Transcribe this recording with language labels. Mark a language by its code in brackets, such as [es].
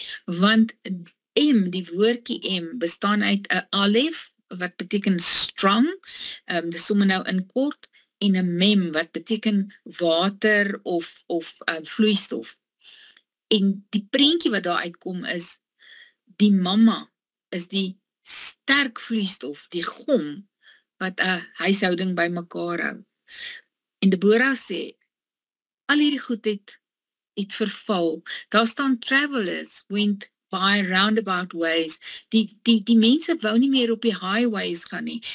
[af] Want em, die woordjie em, bestaan uit 'n alef, wat beteken strong, dis sommer nou in kort, en 'n mem, wat beteken water of vloeistof. En die prentjie wat daar uitkom is, die mamma is die sterk vloeistof, die gom, wat 'n huishouding by mekaar hou. En Deborah sê, al hierdie goed het verval. Daar staan [en] travelers went by roundabout ways. [af] Die mense wou nie meer op die highways gaan nie.